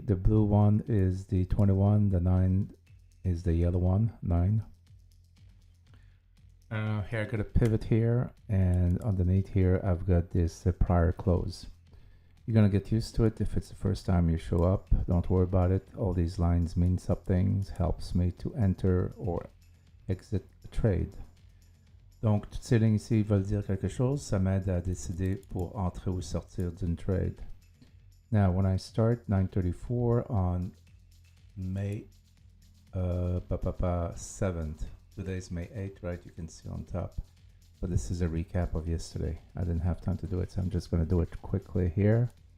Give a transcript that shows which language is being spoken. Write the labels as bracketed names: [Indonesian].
[English] The blue one is the 21. The 9 is the yellow one, 9. Here I got a pivot here, and underneath here I've got this prior close. You're gonna get used to it if it's the first time you show up. Don't worry about it. All these lines mean something. Helps me to enter or exit a trade. [French] Donc, toutes ces lignes ici veulent dire quelque chose. Ça m'aide à décider pour entrer ou sortir d'une trade. [English] Now, when I start 9:34 on May 7th, today's May 8th, right? You can see on top. But this is a recap of yesterday. I didn't have time to do it, so I'm just going to do it quickly here.